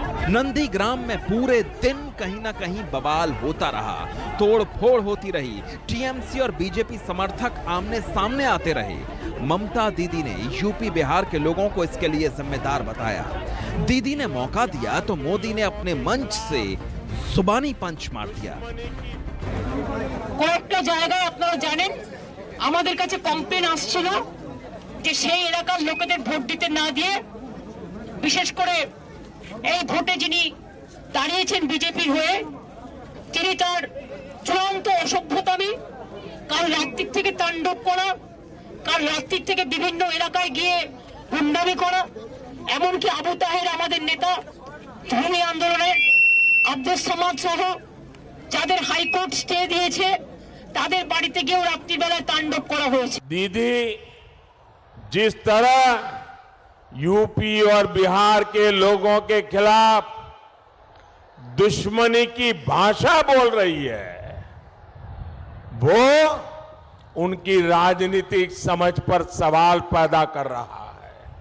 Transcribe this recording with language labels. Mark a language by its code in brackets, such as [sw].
[hi] नंदीग्राम में पूरे दिन कहीं ना कहीं बवाल होता रहा, तोड़फोड़ होती रही, टीएमसी और बीजेपी समर्थक आमने सामने आते रहे। ममता दीदी ने यूपी बिहार के लोगों को इसके लिए जिम्मेदार बताया। दीदी ने मौका दिया तो मोदी ने अपने मंच से जुबानी पंच मार दिया। [bn] কয়েকটা জায়গায় আপনারা জানেন আমাদের কাছে কমপ্লেন আসছিল যে সেই এলাকার লোকেদের ভোট দিতে না দিয়ে, বিশেষ করে এই ভোটে যিনি দাঁড়িয়েছেন বিজেপির হয়ে, তিনি তার চূড়ান্ত অসভ্যতামি, কাল রাত্রির থেকে তাণ্ডব করা, কাল রাত্রির থেকে বিভিন্ন এলাকায় গিয়ে গুন্ডামি করা, এমনকি আবু তাহের আমাদের নেতা ধর্মী আন্দোলনের আব্দুস সামাদ সহ যাদের হাইকোর্ট স্টে দিয়েছে তাদের বাড়িতে গিয়েও রাত্রিবেলায় তাণ্ডব করা হয়েছে। [hi] दीदी जिस तरह यूपी और बिहार के लोगों के खिलाफ दुश्मनी की भाषा बोल रही है, वो उनकी राजनीतिक समझ पर सवाल पैदा कर रहा है।